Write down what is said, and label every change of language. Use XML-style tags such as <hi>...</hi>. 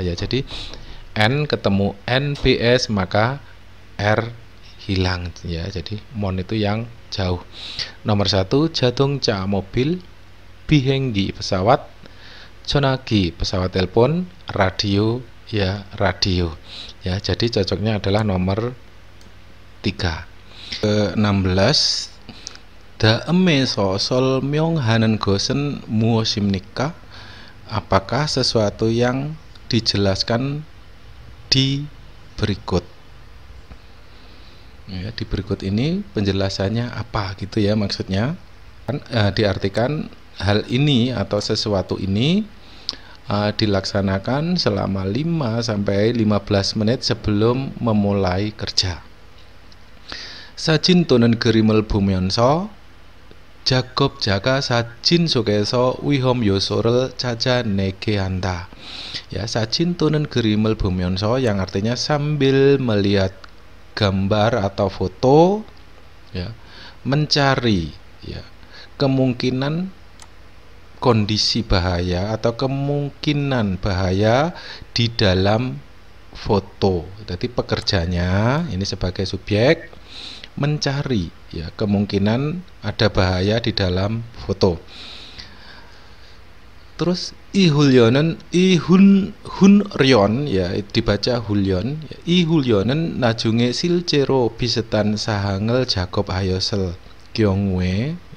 <id>Ya, jadi N ketemu NBS, maka R hilang ya. Jadi mon itu yang jauh. Nomor 1 자동차 mobil, 비행기 pesawat, 전화기 pesawat telepon, radio ya radio ya. Jadi cocoknya adalah nomor 3.</id> <ko>Ke-16 다음에서 설명하는 것은 무엇입니까?</ko> <id>Apakah sesuatu yang dijelaskan di berikut? Ya, di berikut ini penjelasannya apa gitu ya, maksudnya diartikan hal ini atau sesuatu ini dilaksanakan selama 5-15 menit sebelum memulai kerja.</id> <ko>사진 또는 그림을 보면서 작업자가 사진 속에서 위험 요소를 찾아내게 한다.</ko> <id>Ya,</id> <ko>사진 또는 그림을 보면서</ko> <id>yang artinya sambil melihat gambar atau foto ya, mencari ya kemungkinan kondisi bahaya atau kemungkinan bahaya di dalam foto. Jadi pekerjanya ini sebagai subjek mencari ya kemungkinan ada bahaya di dalam foto. Terus</id> <ko>이훈련은 훈련</ko> <id>ya dibaca 훈련.</id> <ko>이 훈련은 나중에 실제로 비슷한 사항을 작업하였을 경우에.</ko>